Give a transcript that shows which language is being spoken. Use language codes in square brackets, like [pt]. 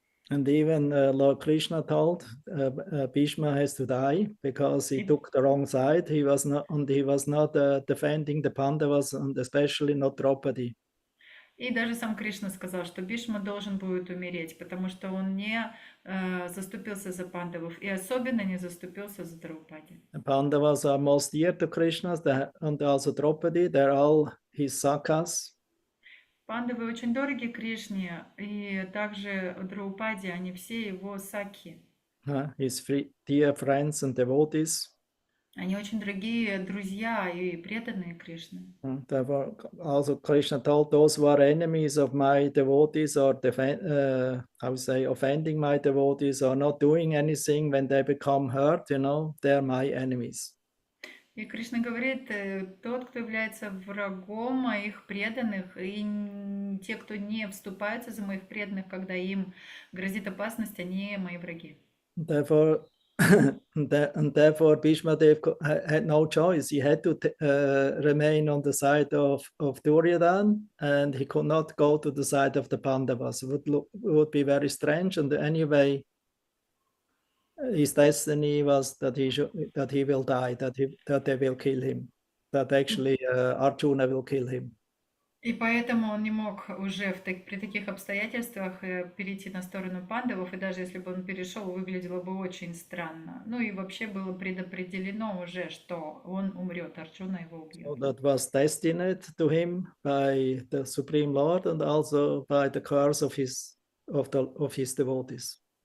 [en] And even Lord Krishna told Bhishma has to die because he took the wrong side. He was not defending the Pandavas, and especially not Draupadi. [ru] И даже сам Кришна сказал, что Бишма должен будет умереть, потому что он не заступился за пандавов и особенно не заступился за Драупади. [en] The Pandavas are most dear to Krishna, and also Draupadi. They're all his sakas. [ru] Пандавы очень дороги Кришне, и также Драупади, они все его саки. [en] His dear friends and devotees. [ru] Они очень дорогие друзья и преданные Кришне. [en] Therefore, also Krishna told those who are enemies of my devotees or offending my devotees or not doing anything when they become hurt, they're my enemies. [ru] И Кришна говорит, тот, кто является врагом моих преданных, и те, кто не вступаются за моих преданных, когда им грозит опасность, они мои враги. [en] Therefore, therefore Bhishma Dev had no choice. He had to remain on the side of Duryodhana, and he could not go to the side of the Pandavas. It would be very strange, and anyway, his destiny was that he will die, that they will kill him, that actually Arjuna will kill him. [ru] И поэтому он не мог уже при таких обстоятельствах перейти на сторону пандавов, и даже если бы он перешел, выглядело бы очень странно. Ну и вообще было предопределено уже, что он умрет, Арджуна его убьет. [en] So that was destined to him by the Supreme Lord and also by the curse of his devotees.